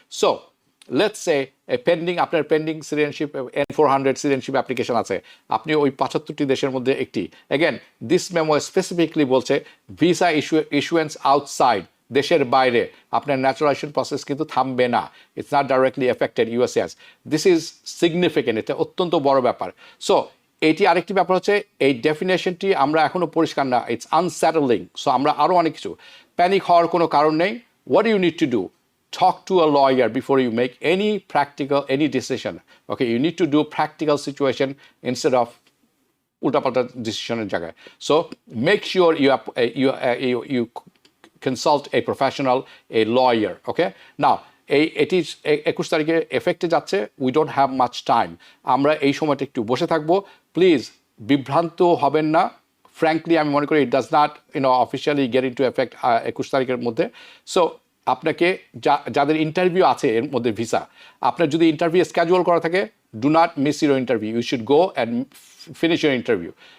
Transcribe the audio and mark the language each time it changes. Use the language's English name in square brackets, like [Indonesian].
[English] so let's say pending, [Bangla] আপনার pending citizenship N-400 citizenship application আছে, আপনি ওই 75টি দেশের মধ্যে একটি, [English] again this memo specifically [Bangla] বলছে [English] visa issuance outside, [Bangla] দেশের বাইরে আপনার ন্যাচারালাইজেশন প্রসেস কিন্তু থামবে না, [English] it's not directly affected [Bangla] USCIS। [English] this is significant, [Bangla] এটা অত্যন্ত বড় ব্যাপার। সো এটি আরেকটি ব্যাপার হচ্ছে এই ডেফিনেশনটি আমরা এখনও পরিষ্কার না, [English] It's unsettling. [Bangla] সো আমরা আরও অনেক কিছু, প্যানিক হওয়ার কোনো কারণ নেই। [English] What you need to do, talk to a lawyer before you make any decision, okay? You need to do practical situation instead of [Bangla] ulta-palta [English] decisioner [Bangla] জায়গায়। [English] So make sure you consult a professional, a lawyer, okay? [Bangla] Now এটি 21 তারিখে এফেক্টে যাচ্ছে, [English] we don't have much time, [Bangla] আমরা এই সময়টা একটু বসে থাকবো। প্লিজ বিভ্রান্ত হবেন না। ফ্র্যাঙ্কলি আমি মনে করি [English] it does not officially get into effect [Bangla] 21 তারিখের মধ্যে। সো আপনাকে যাদের ইন্টারভিউ আছে এর মধ্যে ভিসা, আপনার যদি ইন্টারভিউ স্কেজুয়াল করা থাকে, [English] do not miss your interview, [Bangla] you should go and finish your interview.